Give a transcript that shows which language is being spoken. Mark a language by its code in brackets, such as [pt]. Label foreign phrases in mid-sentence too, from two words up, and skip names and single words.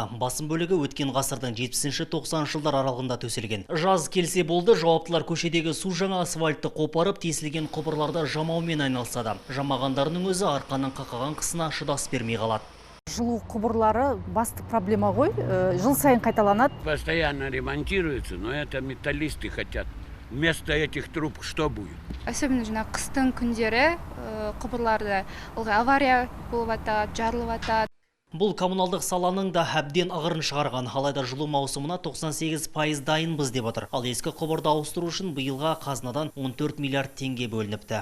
[kk] Басым бөлігі өткен ғасырдың 70-90 жылдар аралығында төселген. Жаз келсе болды, жауаптылар көшедегі су жаңа асфальтты қопарып, тесілген құбырларда жамаумен айналысады. Жамағандарының өзі арқаның қақаған қысына шыдас бермей қалады. Жылу құбырлары басты проблема ғой, жыл сайын қайталанады. [ru] Постоянно ремонтируется, но это металлисты хотят. Вместо этих труб что будет? [kk] Особенно жана қыстың күндері құбырларда авария болып атады, жарылып атады. Бұл коммуналдық саланың да әбден ығырын шығарған. Алайда жылу маусымына 98% дайынбыз деп отыр. Ал ескі құбырды ауыстыру үшін биылға қазынадан 14 миллиард теңге бөлініпті.